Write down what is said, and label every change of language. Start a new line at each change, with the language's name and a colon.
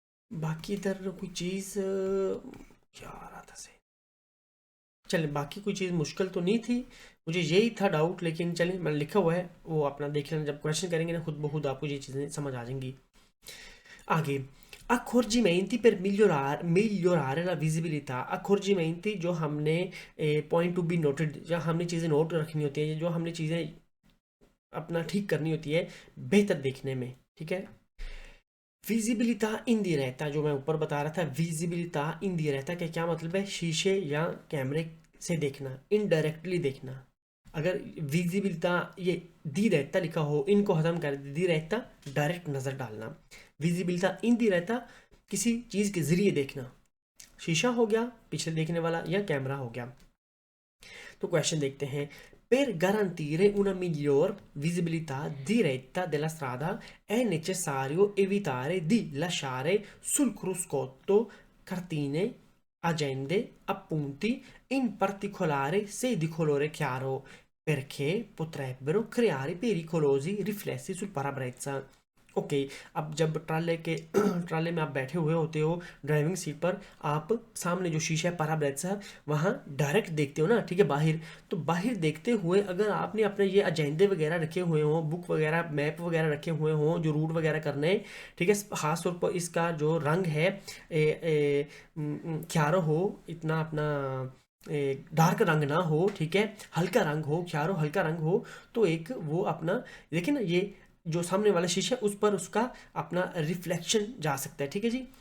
Hindi: बाकी इधर कोई चीज़ क्या आ रहा था से, चले बाकी कोई चीज़ मुश्किल तो नहीं थी, मुझे यही था डाउट, लेकिन चलें मैंने लिखा हुआ है वो अपना देख लेना, जब क्वेश्चन करेंगे ना खुद ब खुद आपको ये चीज़ें समझ आ जाएंगी।
Italian: आगे, accorgimenti per migliorare la visibilità।
Hindi: accorgimenti जो हमने पॉइंट टू बी नोटेड, या हमने चीज़ें नोट रखनी होती है, जो हमने चीज़ें अपना ठीक करनी होती है बेहतर देखने में। ठीक है, विजिबिलिटा इंडिरेक्टा जो मैं ऊपर बता रहा था, विजिबिलिटा इंडिरेक्टा का क्या मतलब है, शीशे या कैमरे से देखना, इनडायरेक्टली देखना। अगर विजिबिलिटा ये डायरेक्टा लिखा हो, इनको खत्म कर डायरेक्टा, डायरेक्ट नज़र डालना। विजिबिलिटा इंडिरेक्टा किसी चीज़ के ज़रिए देखना, शीशा हो गया पीछे देखने वाला, या कैमरा हो गया। तो क्वेश्चन देखते हैं।
Italian: Per garantire una miglior visibilità diretta della strada è necessario evitare di lasciare sul cruscotto cartine, agende, appunti, in particolare se di colore chiaro, perché potrebbero creare pericolosi riflessi sul parabrezza।
Hindi: Okay, अब जब ट्राले के ट्राले में आप बैठे हुए होते हो driving seat पर, आप सामने जो शीशा है parabrezza है वहाँ डायरेक्ट देखते हो ना, ठीक है, बाहर। तो बाहर देखते हुए अगर आपने अपने ये एजेंडे वगैरह रखे हुए हों, बुक वगैरह, मैप वगैरह रखे हुए हों जो रूट वगैरह करने हैं, ठीक है, खास तौर पर इसका जो रंग है क्यारो हो, इतना अपना डार्क रंग ना हो, ठीक है, हल्का रंग हो, क्यारो हल्का रंग हो, तो एक वो अपना देखिए ना, ये जो सामने वाला शीशा उस पर उसका अपना रिफ्लेक्शन जा सकता है, ठीक है जी।